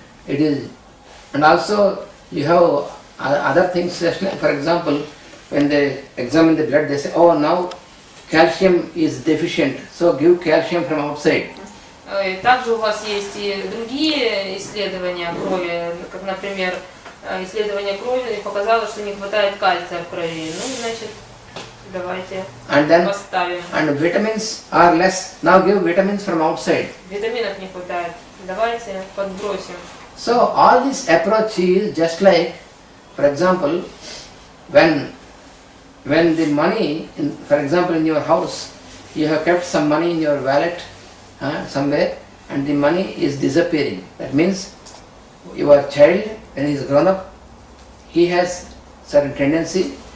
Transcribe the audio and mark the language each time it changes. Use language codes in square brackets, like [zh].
[en] It is, and also you have other things, like, for example, when they examine the blood, they say, oh, now calcium is deficient, so give calcium from outside. [ru] Также у вас есть и другие исследования крови, как, например, исследование крови показало, что не хватает кальция в крови. Значит, давайте поставим. [en] And vitamins are less, now give vitamins from outside. [ru] Витаминов не хватает, давайте подбросим. [en] So all this approach is just like, for example, when the money, for example, in your house, you have kept some money in your wallet somewhere, and the money is disappearing. That means your child, when he is grown up, he has certain tendency.